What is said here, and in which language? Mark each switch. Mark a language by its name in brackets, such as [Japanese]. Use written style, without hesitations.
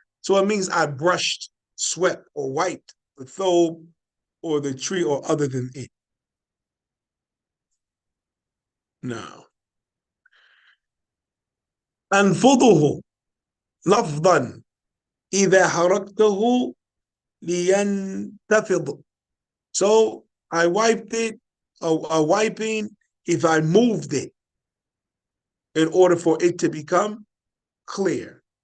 [English] So it means I brushed, swept, or wiped the thobe or the tree or other than it. [Arabic] Now, أنفضه لفظا إذا حركته لينتفض. [English] So I wiped it, or wiping, if I moved it in order for it to become clear.